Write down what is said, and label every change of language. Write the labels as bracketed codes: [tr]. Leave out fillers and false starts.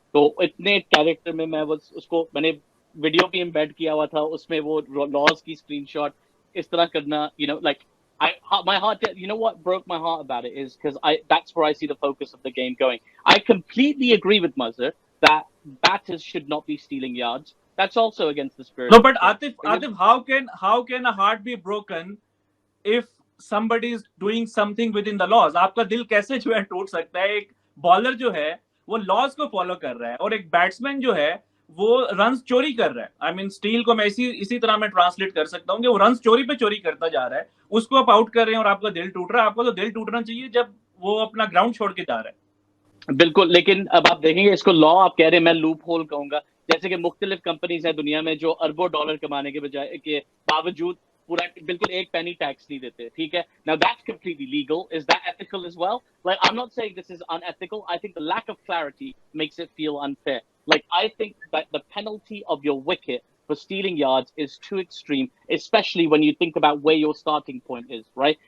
[hi] तो इतने कैरेक्टर में मैं उसको मैंने वीडियो भी एम्बेड किया हुआ था उसमें वो लॉज की स्क्रीनशॉट इस तरह करना [en] like my heart, you know what broke my heart about it is because that's where I see the focus of the game going. I completely agree with Mazher that batters should not be stealing yards. That's also against the spirit. No, but Atif, how can a heart be broken if somebody is doing something within the laws? [hi] आपका दिल कैसे जो है टूट सकता है? एक bowler जो है वो लॉज को फॉलो कर रहा है और एक बैट्समैन जो है वो रन्स चोरी कर रहा है. आई मीन स्टील को मैं इसी तरह मैं ट्रांसलेट कर सकता हूँ कि वो रन्स चोरी पे चोरी करता जा रहा है, उसको आप आउट कर रहे हैं और आपका दिल टूट रहा है. आपको तो दिल टूटना चाहिए जब वो अपना ग्राउंड छोड़ के जा रहा है. बिल्कुल, लेकिन अब आप देखेंगे इसको लॉ आप कह रहे हैं, मैं लूप होल कहूंगा. जैसे कि मुख्तलिफ कंपनीज हैं दुनिया में जो अरबों डॉलर कमाने के बजाय के बावजूद पूरा बिल्कुल एक पेनी टैक्स नहीं देते. ठीक है, [en] now that's completely legal. Is that ethical as well? Like, I'm not saying this is unethical. I think the lack of clarity makes it feel unfair. Like, I think that the penalty of your wicket for stealing yards is too extreme, especially when you think about where your starting point is, right?